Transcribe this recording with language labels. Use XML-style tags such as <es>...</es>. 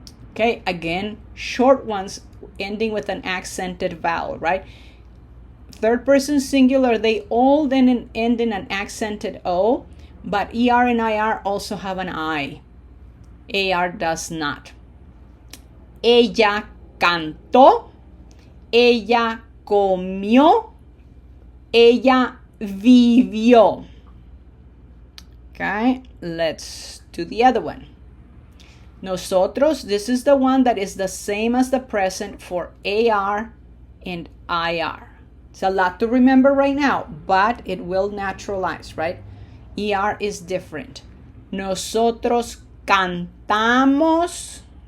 <en>Okay, again, short ones ending with an accented vowel, right? Third person singular, they all then end in an accented O, but ER and IR also have an I. AR does not.</en> <es>Ella cantó, ella comió, ella vivió.</es> <en>Okay, let's do the other one. Nosotros, this is the one that is the same as the present for AR and IR. It's a lot to remember right now, but it will naturalize, right? ER is different.</en> <es>Nosotros cantamos.</es>